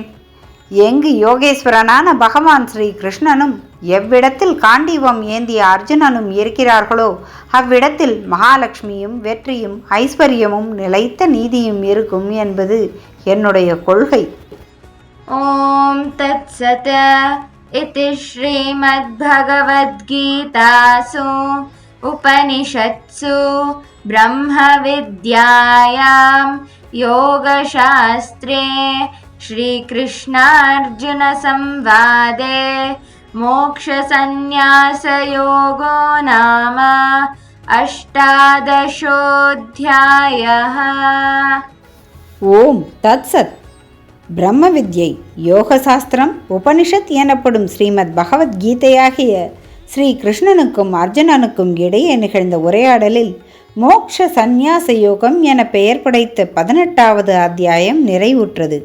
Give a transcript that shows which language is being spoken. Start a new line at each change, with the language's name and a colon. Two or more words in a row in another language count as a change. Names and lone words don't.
Tamil: எங்கு யோகேஸ்வரனான பகவான் ஸ்ரீ கிருஷ்ணனும் எவ்விடத்தில் காண்டீவம் ஏந்திய அர்ஜுனனும் இருக்கிறார்களோ அவ்விடத்தில் மகாலட்சுமியும் வெற்றியும் ஐஸ்வர்யமும் நிலைத்த நீதியும் இருக்கும் என்பது என்னுடைய கொள்கை.
Sanskrit: ॐ तत् सत्. इति श्रीमद्भगवद्गीतासु उपनिषत्सु ब्रह्मविद्यायां योगशास्त्रे श्रीकृष्णार्जुनसंवादे मोक्षसंन्यासयोगो नाम अष्टादशोऽध्यायः। ॐ तत्सत्.
Tamil: பிரம்ம வித்யை, யோகசாஸ்திரம், உபனிஷத் எனப்படும் ஸ்ரீமத் பகவத்கீதையாகிய ஸ்ரீ கிருஷ்ணனுக்கும் அர்ஜுனனுக்கும் இடையே நிகழ்ந்த உரையாடலில் மோக்ஷ சந்நியாச யோகம் என பெயர் படைத்த 18வது அத்தியாயம் நிறைவுற்றது.